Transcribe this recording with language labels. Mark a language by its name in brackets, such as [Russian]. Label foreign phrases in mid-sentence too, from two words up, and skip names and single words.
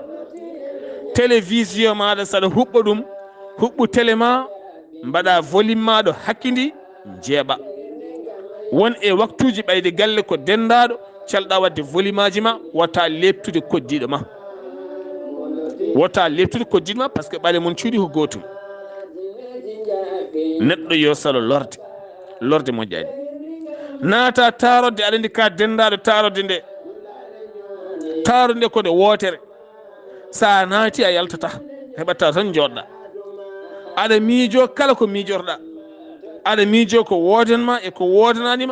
[Fula] télévision maɗa saɗa huɓɓa ɗum, huɓɓu télé ma mbaɗa volume maɗo hakkidi jeeɓa. won e waktuji ɓayde galle ko dendaɗo calɗa wadde volume aji ma, wata leptude koddiɗo ma, wata leptude koddiɗo ma [French] par ce que [Fula] ɓaɗe mon cuuɗi ko gotum. neɗɗo yo salo lorde, lorde moƴƴani. naata tarodde, aɗa andi ka dendaɗo tarodde nde, tarodde nde kode wootere. sa naati a yaltata, heɓatta tan joɗɗa, aɗa miijo kala ko miijorɗa, aɗa miijo ko wodanma e ko wodananima.